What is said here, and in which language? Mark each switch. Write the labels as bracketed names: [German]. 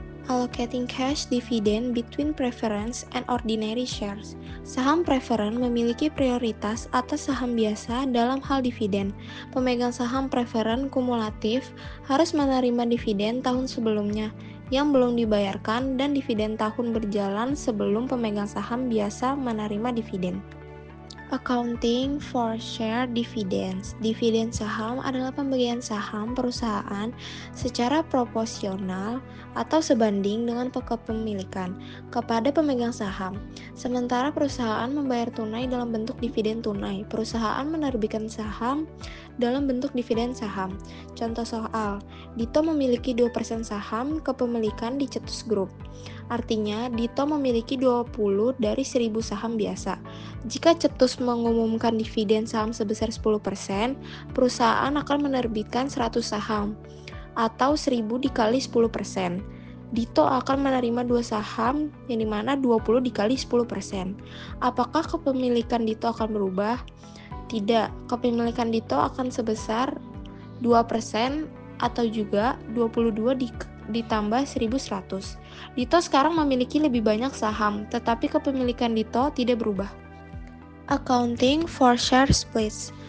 [English] Allocating cash dividend between preference and ordinary shares. [Indonesian] Saham preferen memiliki prioritas atas saham biasa dalam hal dividen. Pemegang saham preferen kumulatif harus menerima dividen tahun sebelumnya yang belum dibayarkan dan dividen tahun berjalan sebelum pemegang saham biasa menerima dividen. [English] Accounting for share dividends. [Indonesian] Dividen saham adalah pembagian saham perusahaan secara proporsional atau sebanding dengan kepemilikan kepada pemegang saham. Sementara perusahaan membayar tunai dalam bentuk dividen tunai, perusahaan menerbitkan saham dalam bentuk dividen saham. Contoh soal, Dito memiliki 2% saham kepemilikan di Cetus Group. Artinya, Dito memiliki 20 dari 1.000 saham biasa. Jika Cetus mengumumkan dividen saham sebesar 10%, perusahaan akan menerbitkan 100 saham, atau 1.000 dikali 10%. Dito akan menerima 2 saham, yang dimana 20 dikali 10%. Apakah kepemilikan Dito akan berubah? Tidak, kepemilikan Dito akan sebesar 2% atau juga 22 ditambah 1.100. Dito sekarang memiliki lebih banyak saham, tetapi kepemilikan Dito tidak berubah. [English] Accounting for share splits.